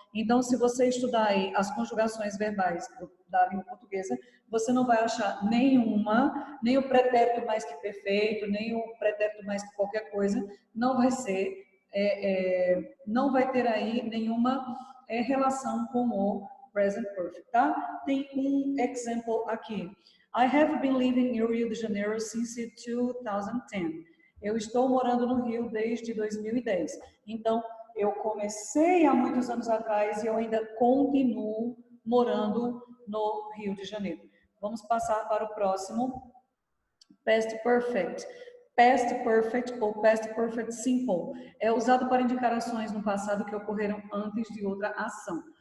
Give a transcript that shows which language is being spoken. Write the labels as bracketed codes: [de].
[pt] Então, se você estudar aí as conjugações verbais da língua portuguesa, você não vai achar nem o pretérito mais que perfeito, nem o pretérito mais que qualquer coisa. Não vai ser, não vai ter aí nenhuma relação com o present perfect, tá? Tem um exemplo aqui. [en] I have been living in Rio de Janeiro since 2010. [pt] Eu estou morando no Rio desde 2010. Então, eu comecei há muitos anos atrás e eu ainda continuo morando no Rio de Janeiro. Vamos passar para o próximo. Past perfect. Past perfect ou past perfect simple é usado para indicar ações no passado que ocorreram antes de outra ação.